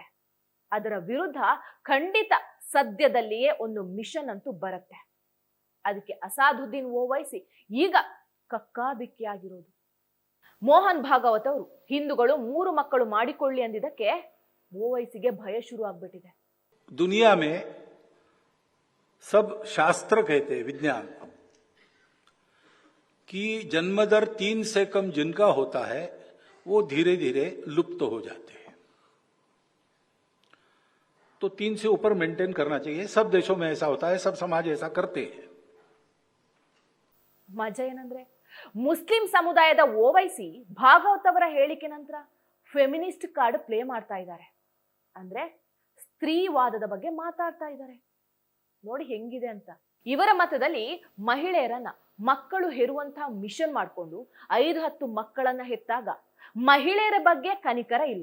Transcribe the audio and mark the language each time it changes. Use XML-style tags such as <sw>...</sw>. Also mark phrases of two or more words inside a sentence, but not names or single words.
<kn>ಅದರ ವಿರುದ್ಧ ಖಂಡಿತ ಸದ್ಯದಲ್ಲಿಯೇ ಒಂದು ಮಿಷನ್ ಅಂತೂ ಬರುತ್ತೆ. ಅದಕ್ಕೆ ಅಸಾದುದ್ದೀನ್ ಓವೈಸಿ ಈಗ ಕಕ್ಕಾಬಿಕ್ಕಿಯಾಗಿರೋದು. ಮೋಹನ್ ಭಾಗವತ್ ಅವರು ಹಿಂದೂಗಳು 3 ಮಕ್ಕಳು ಮಾಡಿಕೊಳ್ಳಿ ಅಂದಿದ್ದಕ್ಕೆ ಓವೈಸಿಗೆ ಭಯ ಶುರು ಆಗ್ಬಿಟ್ಟಿದೆ.</kn> <hi>दुनिया में सब शास्त्र कहते हैं, विज्ञान, कि जन्म दर 3 से कम जिनका होता है वो धीरे धीरे लुप्त हो जाते हैं. तो 3 से ऊपर मेंटेन करना चाहिए. सब देशों में ऐसा होता है, सब समाज ऐसा करते हैं.</hi> <kn>ಮಜಾ ಏನಂದ್ರೆ, ಮುಸ್ಲಿಂ ಸಮುದಾಯದ ಓವೈಸಿ ಭಾಗವತ್ ಅವರ ಹೇಳಿಕೆ ನಂತರ</kn> <en>feminist card play</en> <kn>ಮಾಡ್ತಾ ಇದ್ದಾರೆ. ಅಂದ್ರೆ ಸ್ತ್ರೀವಾದದ ಬಗ್ಗೆ ಮಾತಾಡ್ತಾ ಇದ್ದಾರೆ. ನೋಡಿ ಹೆಂಗಿದೆ ಅಂತ. ಇವರ ಮತದಲ್ಲಿ ಮಹಿಳೆಯರನ್ನ ಮಕ್ಕಳು ಹೆರುವಂತಹ ಮಿಷನ್ ಮಾಡ್ಕೊಂಡು 5-10 ಮಕ್ಕಳನ್ನ ಹೆತ್ತಾಗ ಮಹಿಳೆಯರ ಬಗ್ಗೆ ಕನಿಕರ ಇಲ್ಲ.</kn>